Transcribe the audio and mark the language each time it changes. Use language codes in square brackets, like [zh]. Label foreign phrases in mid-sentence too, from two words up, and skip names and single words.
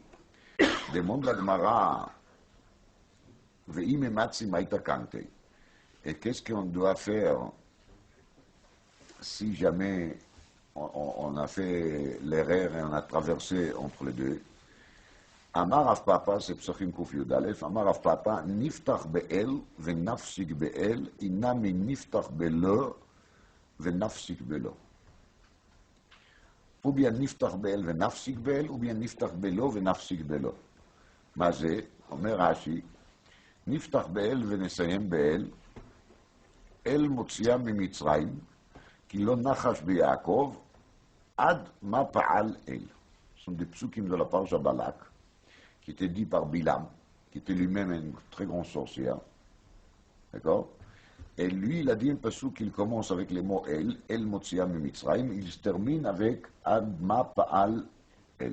[fr] Demande la Gemara, et qu'est-ce qu'on doit faire si jamais on a fait l'erreur et on a traversé entre les deux? [he] אמר רב פפא, c'est Psachim Kuf Yud Aleph, אמר רב פפא, נפתח באל ונפסיק באל, אי נמי נפתח בלא ונפסיק בלא. [fr] Ou bien [he] נפתח באל ונפסיק באל, [fr] ou bien [he] נפתח בלא ונפסיק בלא. מה זה? אומר רש"י, נפתח באל ונסיים באל, אל מוציאה ממצרים, כי לא נחש ביעקב, עד מה פעל אל. [fr] Ce sont des psukim de la parasha Balak, qui était dit par Bilam, qui était lui-même un très grand sorcier. D'accord? Et lui, il a dit un pasuk qu'il commence avec les mots [he] אל מוציאם ממצרים, [fr] il se termine avec [he] עד מה פעל אל.